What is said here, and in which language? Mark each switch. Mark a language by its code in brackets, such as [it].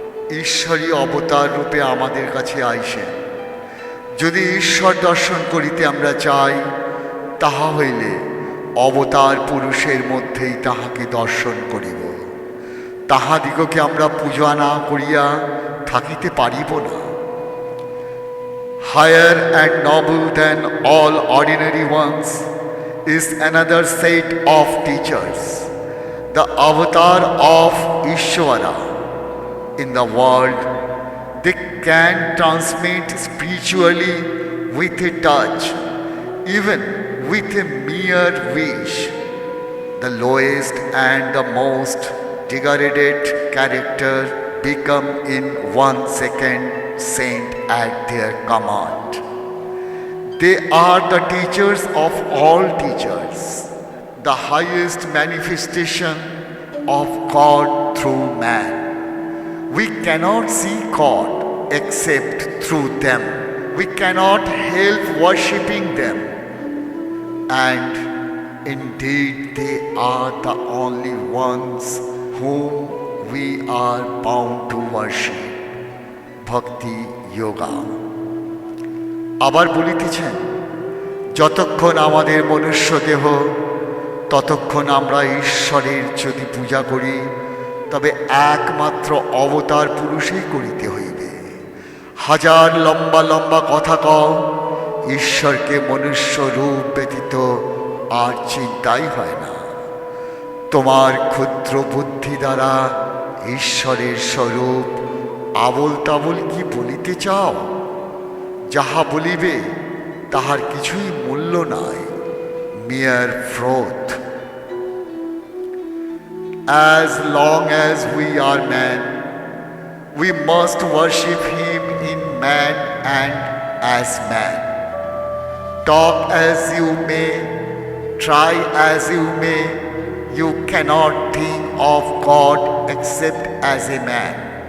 [bn] ঈশ্বরী অবতার রূপে আমাদের কাছে আইসেন। যদি ঈশ্বর দর্শন করিতে আমরা চাই তাহা হইলে অবতার পুরুষের মধ্যেই তাহাকে দর্শন করিব। তাহাদিগকে আমরা পূজা না করিয়া থাকিতে পারিব না। [en] Higher and noble than all ordinary ones is another set of teachers, the avatar of Ishvara in the world. They can transmit spiritually with a touch, even with a mere wish. The lowest and the most degraded character become in 1 second saint at their command. They are the teachers of all teachers, the highest manifestation of God through man. We cannot see God except through them. We cannot help worshipping them. And indeed they are the only ones whom we are bound to worship. Bhakti Yoga. [bn] আবার বলিতেছেন, যতক্ষণ আমাদের মনুষ্য দেহ ততক্ষণ আমরা ঈশ্বরের যদি পূজা করি তবে একমাত্র অবতার পুরুষেই করিতে হইবে। হাজার লম্বা লম্বা কথা কও, ঈশ্বরকে মনুষ্য রূপ ব্যতীত আর চিন্তাই হয় না। তোমার ক্ষুদ্র বুদ্ধি দ্বারা ঈশ্বরের স্বরূপ আবল তাবল কি বলিতে চাও? যাহা বলিবে তাহার কিছুই মূল্য নাই, [en] mere froth. As long as we are man, we must worship him in man and as man. Talk as you may, try as you may, you cannot think of God except as a man.